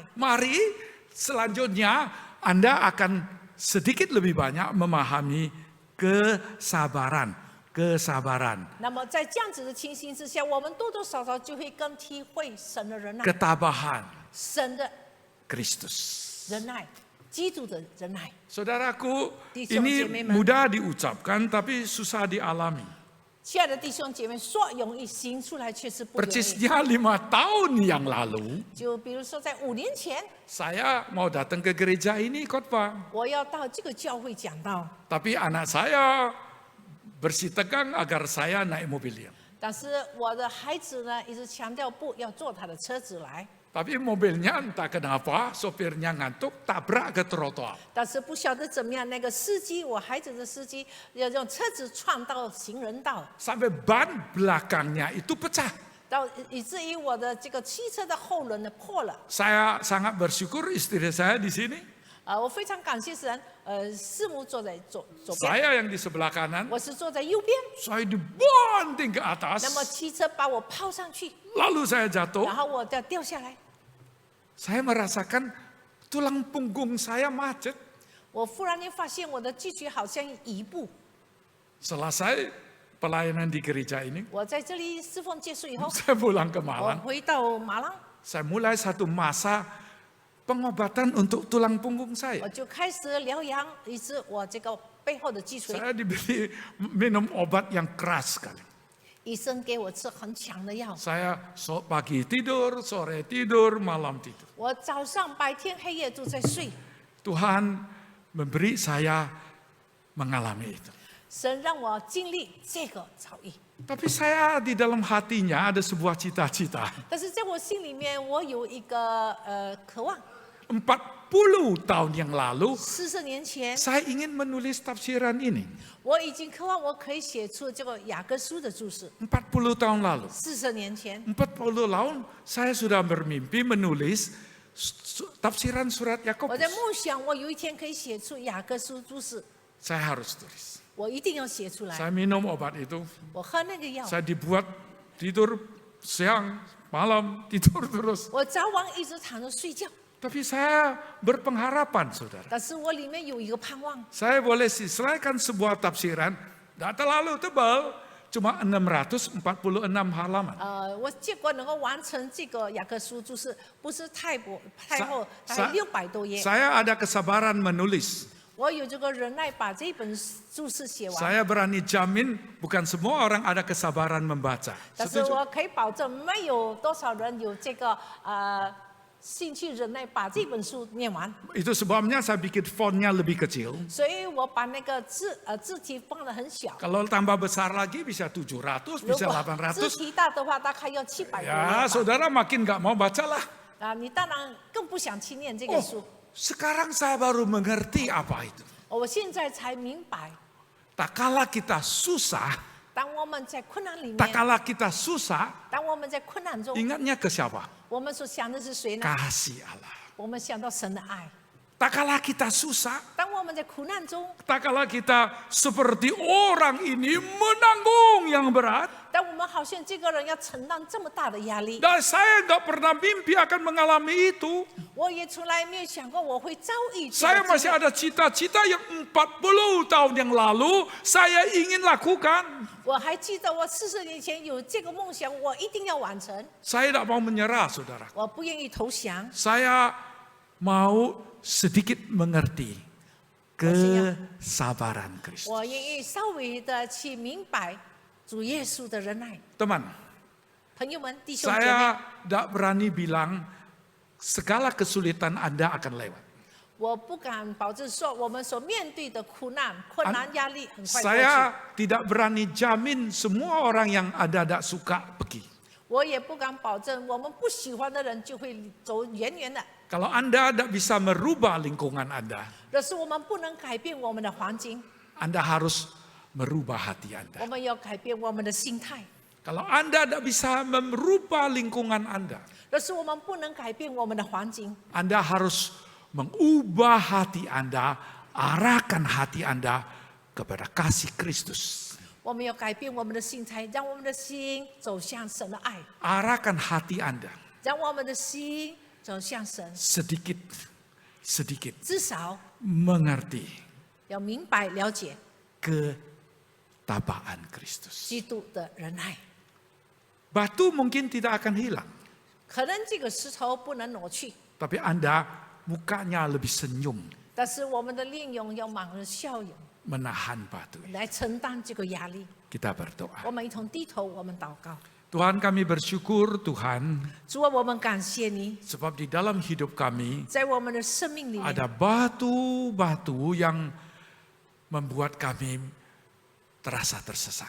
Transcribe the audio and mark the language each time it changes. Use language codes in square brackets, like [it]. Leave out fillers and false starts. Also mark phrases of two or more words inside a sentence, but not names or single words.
[id] mari selanjutnya Anda akan sedikit lebih banyak memahami kesabaran. [zh] 那么在这样子的情形之下，我们多多少少就会更体会神的忍耐， [id] Ketabahan [zh] 神的 [id] Kristus. [zh] 忍耐，基督的忍耐。 [id] Saudaraku, [zh] 弟兄姐 [id] ini [zh] 妹们， [id] mudah diucapkan tapi susah dialami. [zh] 亲爱的弟兄姐妹，说容易行出来却是不容易。 [id] Persisnya 5 tahun yang lalu, [zh] 就比如说在5年前， [id] saya mau datang ke gereja ini khotbah. [zh] 我要到这个教会讲道， [id] Tapi anak saya bersitegang agar saya naik mobilnya. [zh] 但是我的孩子呢一直强调不要坐他的车子来， [id] Tapi mobilnya entah kenapa sopirnya ngantuk tabrak ke trotoar. [zh] 但是不晓得怎么样，那个司机，我孩子的司机要用车子撞到行人道， [id] Sampai ban belakangnya itu pecah. [zh] 到以至于我的这个汽车的后轮呢破了。 [id] Saya sangat bersyukur istri saya di sini. [zh] 我非常感谢神，师母坐在左边， [id] Saya yang di sebelah kanan. [zh] 我是坐在右边。 [id] Saya dibanting ke atas. [zh] 那么汽车把我抛上去， [id] Lalu saya jatuh. [zh] 然后我再掉下来。 [id] Saya merasakan tulang punggung saya macet. [zh] 我忽然间发现我的脊椎好像移步。 [id] Selesai pelayanan di gereja ini, [zh] 我在这里侍奉结束以后， [id] saya pulang ke [zh] 我 [id] Malang. [zh] 回到马郎， [id] Saya mulai satu masa pengobatan untuk tulang punggung [zh] 我 [id] saya. [zh] 就开始疗养，以致我这个背后的脊椎， [id] Saya diberi minum obat yang keras sekali. [zh] 医生给我吃很强的药。 [id] Saya pagi tidur, sore tidur, malam tidur. [zh] 我早上白天黑夜都在睡， [id] Tuhan memberi saya mengalami itu. [zh] 神让我经历这个遭遇。 [id] Tapi saya di dalam hatinya ada sebuah cita-cita. [zh] 但是在我心里面，我有一个渴望。 [id] 40 tahun yang lalu, [zh] 40 年前， [id] saya ingin menulis tafsiran ini. [zh] 我已经渴望我可以写出这个雅各书的注释。 [id] 40 tahun lalu. [zh] 40 年前， [id] 40 tahun saya sudah bermimpi menulis tafsiran surat [zh] 我 [id] Yakobus. [zh] 在梦想，我有一天可以写出雅各书注释， [id] Saya harus tulis. [zh] 我一定要写出来。 [id] Saya minum obat itu. [zh] 我喝那个药， [id] Saya dibuat tidur siang, malam, tidur terus. [zh] 我早晚一直躺着睡觉。 [id] Tapi saya berpengharapan, saudara. [zh] 但是我里面有一个盼望， [id] Saya boleh selesaikan sebuah tafsiran, tidak terlalu tebal, cuma 646 halaman. [zh] 我结果能够完成这个雅各书注释，不是太厚，大概600多页。 [id] Saya ada kesabaran menulis. [zh] 我有这个忍耐把这本注释写完， [id] Saya berani jamin bukan semua orang ada kesabaran membaca. [zh] 但是 [id] Setuju? [zh] 我可以保证没有多少人有这个兴趣忍耐把这本书念完， [id] Itu sebabnya saya bikin fontnya lebih kecil. [zh] 所以我把那个字体放得很小。 [id] Kalau tambah besar lagi bisa 700, [zh] 如 [id] bisa [zh] 果字 [id] 800. [zh] 体大的话，大概要700多页 [id] Ya, [zh] 吧。 [id] saudara makin nggak mau baca lah. [zh] 你当然更不想去念这个 [id] Oh, [zh] 书。 [id] sekarang saya baru mengerti apa itu. [zh] 我现在才明白， [id] Tak kala kita susah, [zh] 当我们在困难里 [id] tak [zh] 面， [id] kala kita susah, [zh] 当我们在困难中， [id] ingatnya ke siapa? [zh] 我们所想的是谁呢？ [id] Kasih Allah. [zh] 我们想到神的爱。 [id] Tak kala kita susah, [zh] 当我们在苦难中， [id] tak kala kita seperti orang ini menanggung yang berat. [zh] 当我们好像这个人要承担这么大的压力， [id] Dan saya nggak pernah mimpi akan mengalami itu. [zh] 我也从来没有想过我会遭遇这 [id] Saya [zh] 个 [id] masih [zh] 经历。 [id] ada cita-cita yang 40 tahun yang lalu saya ingin lakukan. [zh] 我还记得我40年前有这个梦想，我一定要完成， [id] Saya tidak mau menyerah, saudara. [zh] 我不愿意投降。 [id] Saya mau sedikit mengerti kesabaran Kristus. [zh] 我愿意稍微的去明白主耶稣的忍耐。 [id] Teman, [zh] 朋友们、弟兄姐妹， [id] saya tidak berani bilang segala kesulitan Anda akan lewat. [zh] 我不敢保证说我们所面对的苦难、困难、压力很快过去。 [id] Saya tidak berani jamin semua orang yang Anda tidak suka pergi. [zh] 我也不敢保证我们不喜欢的人就会走远远的。 [id] Kalau Anda tidak bisa merubah lingkungan Anda, [zh] 可是我们不能改变我们的环境， [id] Anda harus merubah hati [zh] 我 [id] Anda. [zh] 们要改变我们的心态。 [id] Kalau Anda tidak bisa merubah lingkungan Anda, [zh] 可是我们不能改变我们的环境， [id] Anda harus mengubah hati Anda, arahkan hati Anda kepada kasih Kristus. [zh] 我们要改变我们的心态，让我们的心走向神的爱， [id] Arahkan hati Anda [zh] 让我们的心走向神， [id] sedikit [zh] 至少 [id] mengerti [zh] 要明白了解 [id] ketabaan Kristus. [zh] 基督的仁爱。 [id] Batu mungkin tidak akan hilang, [zh] 可能这个石头不能挪去， [id] tapi Anda mukanya lebih senyum [zh] 但是我们的面容要满了笑容， [id] menahan batu. [zh] 来承担这个压力。 [id] Kita berdoa. [zh] 我们一同低头，我们祷告。 [id] Tuhan, kami bersyukur Tuhan, [zh] 主啊，我们感谢你， [id] sebab di dalam hidup kami [zh] 在我们的生命里面， [id] ada batu-batu yang membuat kami terasa tersesat.